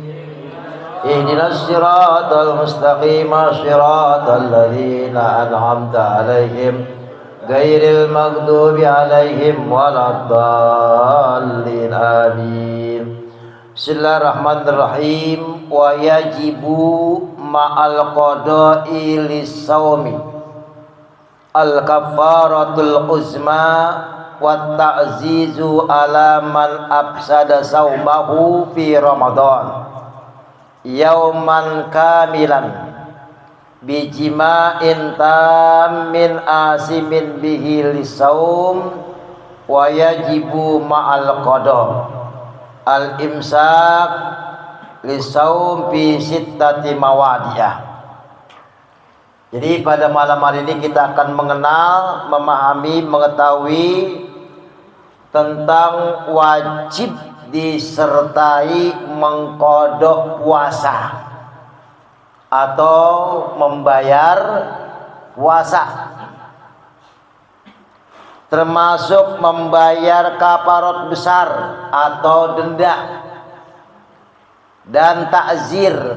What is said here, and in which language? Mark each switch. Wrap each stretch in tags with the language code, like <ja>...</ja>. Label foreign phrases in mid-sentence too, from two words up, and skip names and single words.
<ar>اهدنا الصراط المستقيم، صراط الذين أنعمت عليهم غير المغضوب عليهم ولا الضالين. Amin. بسم الله الرحمن الرحيم. ويجب مع القضاء للصوم الكفارة العظمى والتعزير على من أفسد صومه في رمضان يوما كاملا بجماع تام آثم به للصوم. ويجب مع القضاء الإمساك للصوم في ستة مواضع.</ar> <id>Jadi pada malam hari ini kita akan mengenal, memahami, mengetahui tentang wajib disertai mengkodok puasa atau membayar puasa, termasuk membayar kafarat besar atau denda, dan ta'zir.</id>